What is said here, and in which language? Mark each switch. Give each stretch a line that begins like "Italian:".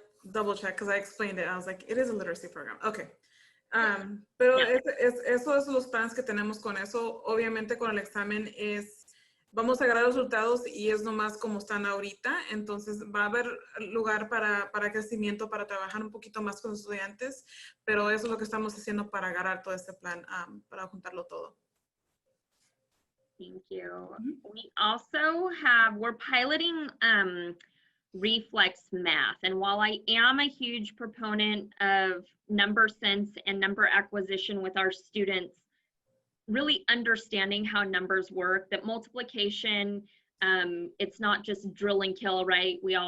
English: Double check because I explained it. I was like, it is a literacy program.
Spanish: Okay. Pero
English: Yeah.
Spanish: Eso es los planes que tenemos con eso. Obviamente con el examen vamos a agarrar los resultados y es nomás como están ahorita. Entonces va a haber lugar para crecimiento, para trabajar un poquito más con los estudiantes, pero eso es lo que estamos haciendo para agarrar todo este plan, para juntarlo todo.
English: Thank you. We also we're piloting reflex math. And while I am a huge proponent of number sense and number acquisition with our students, really understanding how numbers work, that multiplication, it's not just drill and kill, right?